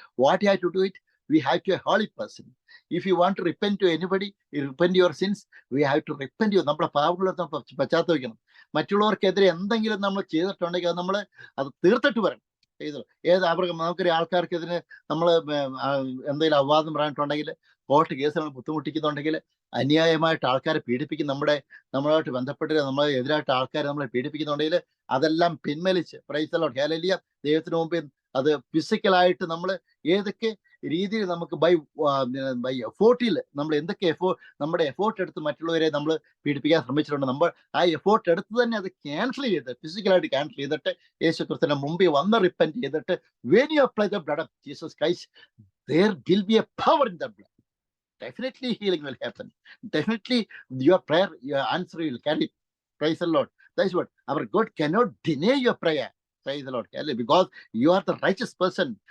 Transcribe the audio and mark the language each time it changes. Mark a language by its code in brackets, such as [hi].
[en] What you have to do it, we have to a holy person. If you want to repent to anybody, you repent your sins, we have to repent you. [ml] നമ്മുടെ പാപങ്ങളെ പശ്ചാത്തപിക്കണം. മറ്റുള്ളവർക്കെതിരെ എന്തെങ്കിലും നമ്മൾ ചെയ്തിട്ടുണ്ടെങ്കിൽ അത് നമ്മൾ അത് തീർത്തിട്ട് വരണം. അവർക്ക് നമുക്കൊരു ആൾക്കാർക്കെതിരെ നമ്മൾ എന്തെങ്കിലും അപവാദം പറഞ്ഞിട്ടുണ്ടെങ്കിൽ, കോർട്ട് കേസുകൾ ബുദ്ധിമുട്ടിക്കുന്നുണ്ടെങ്കിൽ, അന്യായമായിട്ട് ആൾക്കാരെ പീഡിപ്പിക്കും, നമ്മളുമായിട്ട് ബന്ധപ്പെട്ട് നമ്മളെ എതിരായിട്ട് ആൾക്കാരെ നമ്മളെ പീഡിപ്പിക്കുന്നുണ്ടെങ്കിൽ അതെല്ലാം പിൻവലിച്ച്, [en] praise the lord, hallelujah, [ml] ദൈവത്തിന് മുമ്പിൽ അത് ഫിസിക്കലായിട്ട് നമ്മൾ ഏതൊക്കെ രീതിയിൽ നമുക്ക് ബൈ എഫോർട്ടിൽ നമ്മൾ എന്തൊക്കെ നമ്മുടെ എഫോർട്ട് എടുത്ത് മറ്റുള്ളവരെ നമ്മൾ പീഡിപ്പിക്കാൻ ശ്രമിച്ചിട്ടുണ്ട്, നമ്മൾ ആ എഫോർട്ട് എടുത്ത് തന്നെ അത് ക്യാൻസൽ ചെയ്ത് ഫിസിക്കലായിട്ട് ക്യാൻസൽ ചെയ്തിട്ട് യേശുക്രിസ്തുവിന്റെ മുമ്പിൽ വന്ന് റിപ്പന്റ് ചെയ്തിട്ട് [en] when you apply the blood [ml] of Jesus Christ, there will be a power in the blood. [en] Definitely healing will happen. Definitely your prayer, your answer will carry. Praise the Lord. That's what our God cannot deny your prayer. Praise the Lord. Because you are the righteous person.